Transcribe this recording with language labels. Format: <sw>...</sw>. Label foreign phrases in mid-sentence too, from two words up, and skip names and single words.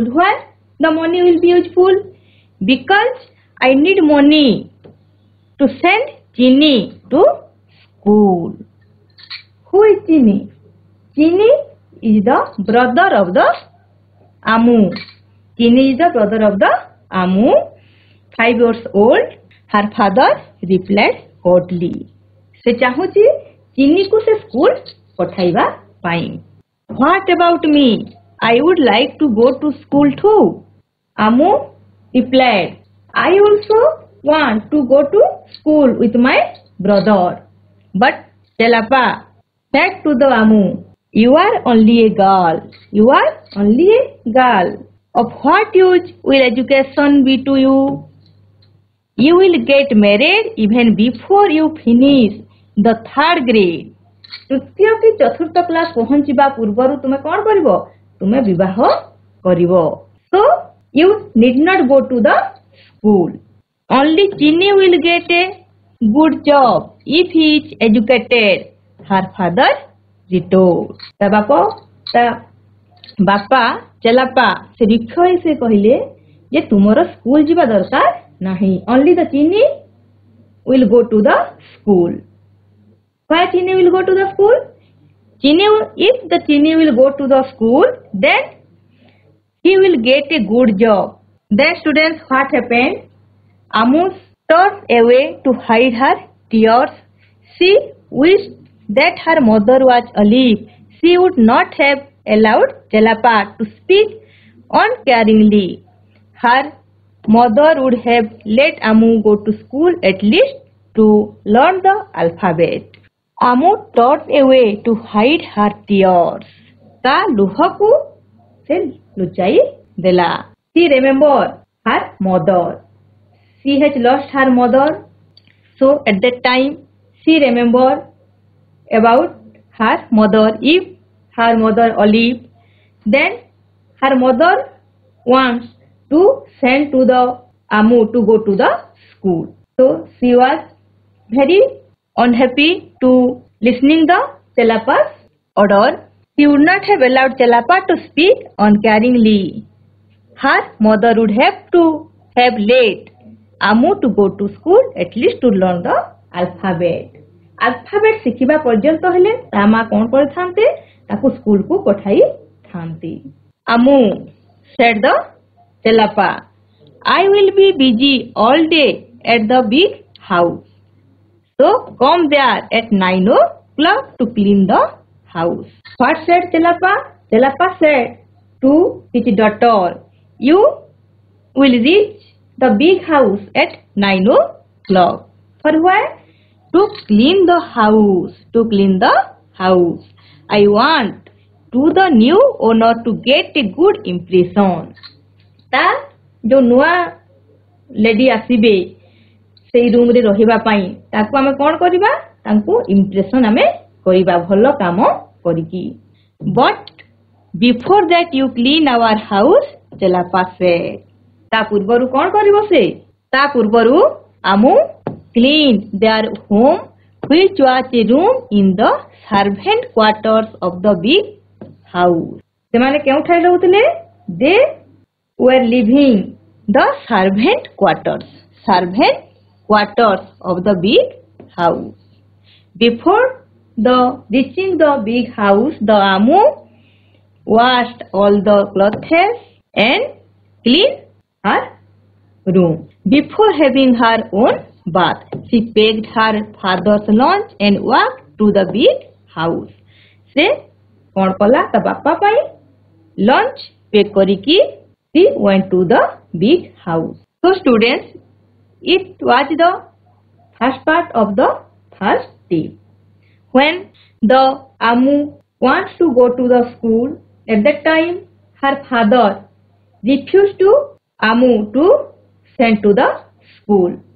<en>Why the money will be useful? Because I need money to send Chinni to school. Who is Chinni? Chinni is the brother of the Amu. Chinni is the brother of the Amu. 5 years old. Her father replied hotly.</en> <or>ସେ ଚାହୁଁଚି Chinni କୁ ସେ ସ୍କୁଲ ପଠାଇବା ପାଇଁ.</or> <en>What about me? I would like to go to school too. Amu replied, I also want to go to school with my brother. But Chelapa said to the Amu, you are only a girl. You are only a girl. Of what use will education be to you? You will get married even before you finish the 3rd grade.</en> <or>ତୃତୀୟ କି ଚତୁର୍ଥ କ୍ଲାସ ପହଞ୍ଚିବା ପୂର୍ବ ତୁମେ କଣ କରିବ? ତୁମେ ବିବାହ କରିବ.</or> <en>So you need not go to the school. Only Chinny will get a good job if he is educated, her father retorted.</en> <or>ତା ବାପା ଚେଲାପା ସେ ରିକ୍ଷୟ ସେ କହିଲେ ଯେ ତୁମର ସ୍କୁଲ ଯିବା ଦରକାର ନାହିଁ.</or> <en>Only the Chinny will go to the school. Why Chinny will go to the school? If the Chinny will go to the school, then he will get a good job. Then students, what happened? Amu turned away to hide her tears. She wished that her mother was alive. She would not have allowed Chelapa to speak uncaringly. Her mother would have let Amu go to school at least to learn the alphabet. Amu turned away to hide her tears.</en> <or>ତା ଲୁହକୁ ସେ ଲୁଚାଇ ଦେଲା.</or> <en>She remembered her mother. She has lost her mother. So at that time she remembered about her mother. If her mother alive, then her mother wants to send to the Amu to go to the school. So she was very unhappy to listening the Chelapa's order. She would not have allowed Chelapa to speak uncaringly. Her mother would have to have let Amu to go to school at least to learn the alphabet.</en> <or>Alphabet ଶିଖିବା ପର୍ଯ୍ୟନ୍ତ ହେଲେ ତା ମା କଣ କରିଥାନ୍ତେ? ତାକୁ ସ୍କୁଲ କୁ ପଠାଇ ଥାନ୍ତି.</or> <en>Amu said the Chelapa, I will be busy all day at the big house. So come there at 9 o'clock to clean the house. What said Chelapa? Chelapa said to his daughter, you will reach the big house at 9 o'clock. For what? To clean the house. To clean the house. I want to the new owner to get a good impression.</en> <or>ତା ଯୋ ନୂଆ ଲେଡି ଆସିବେ ସେଇ ରୁମ ରେ ରହିବା ପାଇଁ ତାକୁ ଆମେ କଣ କରିବା? ତାଙ୍କୁ ଇମ୍ପ୍ରେସନ ଆମେ କରିବା ଭଲ କାମ କରିକି.</or> <en>But before that you clean our house, Chelapa said.</en> <or>ତା ପୂର୍ବରୁ କଣ କରିବ ସେ? ତା ପୂର୍ବରୁ</or> <en>Amu cleaned their home, which was a room in the servant quarters of the big house.</en> <or>ସେମାନେ କେଉଁ ଠାଇଁ ରହୁଥିଲେ?</or> <en>They were living the servant quarters. Servant quarters of the big house. Before reaching the big house, the Amu washed all the clothes and cleaned her room. Before having her own bath, she packed her father's lunch and walked to the big house.</en> <or>ସେ କଣ କଲା ତା ବାପା ପାଇଁ</or> <en>lunch pack</en> <or>କରିକି</or> <en>she went to the big house. So students, it was the first part of the first tip. When the Amu wants to go to the school, at that time her father refused to Amu to send to the school.</en>